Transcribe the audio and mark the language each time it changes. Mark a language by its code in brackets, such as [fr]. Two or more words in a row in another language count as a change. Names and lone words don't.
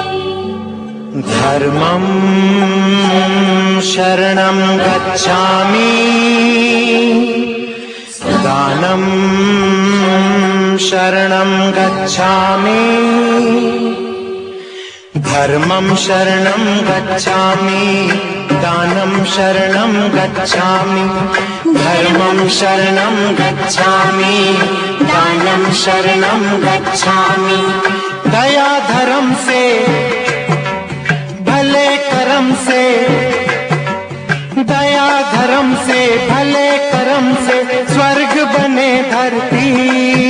[sa] धर्मं शरणं गच्छामि, दानं शरणं गच्छामि, धर्मं शरणं गच्छामि, दानं शरणं गच्छामि, धर्मं शरणं गच्छामि, दानं शरणं गच्छामि। [hi] दया धर्म से, भले कर्म से, दया धर्म से, भले कर्म से स्वर्ग बने धरती।